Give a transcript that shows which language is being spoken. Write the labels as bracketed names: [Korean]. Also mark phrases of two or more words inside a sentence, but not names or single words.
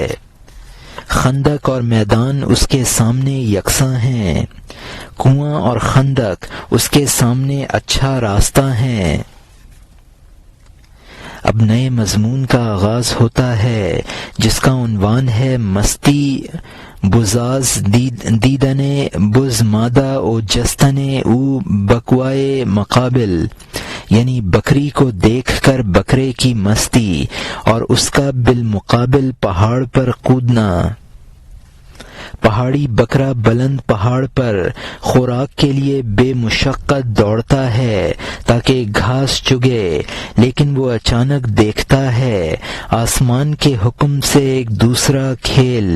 [Urdu] خندق اور میدان اس کے سامنے یکساں ہیں، کنواں اور خندق اس کے سامنے اچھا راستہ ہیں۔ اب نئے مضمون کا آغاز ہوتا ہے جس کا عنوان ہے [Persian] مستی بزاز دیدن بز مادہ او جستن او بکوائے مقابل، [Urdu] یعنی بکری کو دیکھ کر بکرے کی مستی اور اس کا بالمقابل پہاڑ پر کودنا۔ پہاڑی بکرا بلند پہاڑ پر خوراک کے لیے بے مشقت دوڑتا ہے تاکہ گھاس چگے، لیکن وہ اچانک دیکھتا ہے آسمان کے حکم سے ایک دوسرا کھیل۔